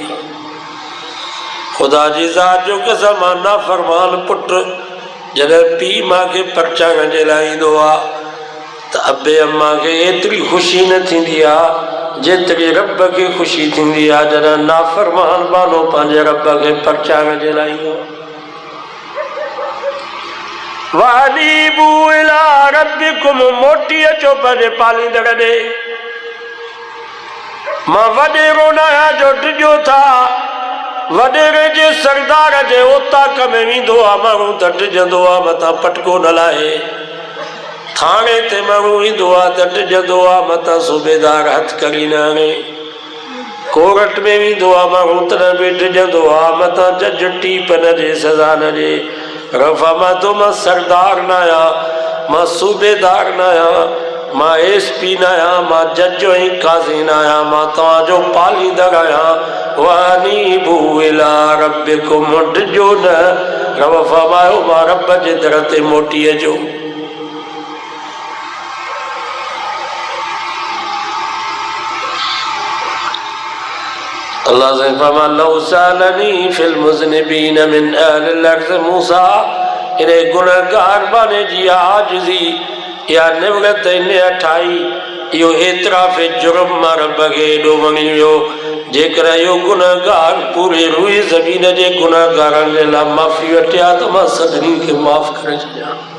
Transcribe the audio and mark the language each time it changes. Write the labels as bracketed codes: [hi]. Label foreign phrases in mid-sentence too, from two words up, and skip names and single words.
[sd] ख़ुदा जी ज़ात जो कसम, मां नाफ़रमान पुट जॾहिं पीउ मां खे परचाइण जे लाइ ईंदो आहे त अबे अम्मा खे एतिरी ख़ुशी न थींदी आहे जेतिरी रब खे ख़ुशी थींदी आहे जॾहिं नाफ़रमान बानो पंहिंजे रब खे परचाइण जे लाइ ईंदो आहे। [ar] وأنيبوا إلى ربكم, [sd] मोटी अचो पंहिंजे पालींदड़ ॾे। मां वॾेरो न आहियां जो डिॼो था वॾेरे जे सरदार जे ओताक में वेंदो आहे माण्हू त डिॼंदो आहे मथां पटको न लाहे थाणे ते माण्हू ईंदो आहे त डिॼंदो आहे मथां सूबेदार हथ करी न हणे कोर्ट में वेंदो आहे माण्हू तॾहिं बि डिॼंदो आहे मथां जज टीप न ॾे सज़ा न ॾे रफ़ा मां तो मां सरदार न आहियां मां सूबेदार न आहियां मां SP न आहियां मां जज ऐं काज़ी न आहियां मां तव्हांजो पालींदड़ आहियां [ar] وأنيبوا إلى ربكم [sd] डिॼो न रब फरमायो मां रब जे दर ते मोटी अचो अल्लाह से फरमा [ar] لو سألني في المذنبين من أهل الأرض [sd] मूसा इन गुनहगार बाने जी आजिज़ी या निवरत इन अठाई इहो एतिराफ़ जुर्म मां रब खे एॾो वणी वियो जेकर इहो गुनहगार पूरे रूए ज़मीन जे गुनहगारनि जे लाइ माफ़ी वठी आहे त मां सभिनी खे माफ़ करे छॾियां